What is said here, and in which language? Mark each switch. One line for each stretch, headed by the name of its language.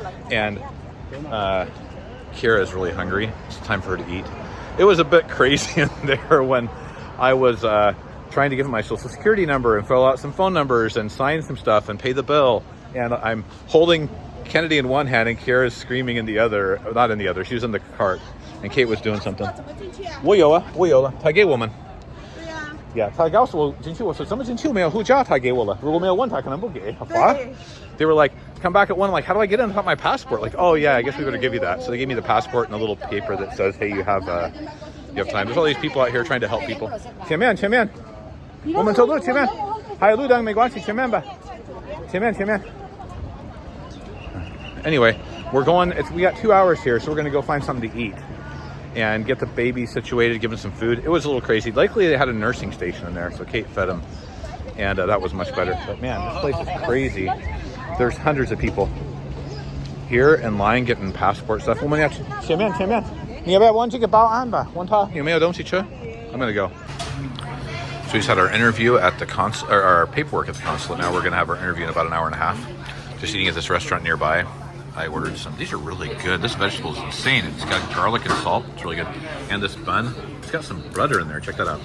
English: And Kira is really hungry. It's time for her to eat. It was a bit crazy in there when I was trying to give him my social security number and fill out some phone numbers and sign some stuff and pay the bill. And I'm holding Kennedy in one hand and Kiara's screaming in the other. Not in the other. She was in the cart. And Kate was doing something.
Chinese: 我有了，我有了，他给我们。Yeah, 他告诉我进去，我说怎么进去没有护照，他给我了。如果没有问他，可能不给。好吧。
English: They were like, come back at 1. I'm like, how do I get in without my passport? Like, oh yeah, I guess we better give you that. So they gave me the passport and a little paper that says, hey, you have time. There's all these people out here trying to help people.
Chinese: 前面，前面，我们走路前面，还有路灯没关系，前面吧，前面，前面。
English: Anyway, we got 2 hours here, so we're gonna go find something to eat and get the baby situated, give him some food. It was a little crazy. Luckily, they had a nursing station in there, so Kate fed him, and that was much better. But man, this place is crazy. There's hundreds of people here in line getting passport stuff.
Chinese: 我们要前面，前面，你要不要问这个保安吧？问他有没有东西吃？
English: I'm gonna go. So we just had our interview at the or our paperwork at the consulate. Now we're gonna have our interview in about an hour and a half. Just eating at this restaurant nearby. I ordered some. These are really good. This vegetable is insane. It's got garlic and salt. It's really good. And this bun, it's got some butter in there. Check that out.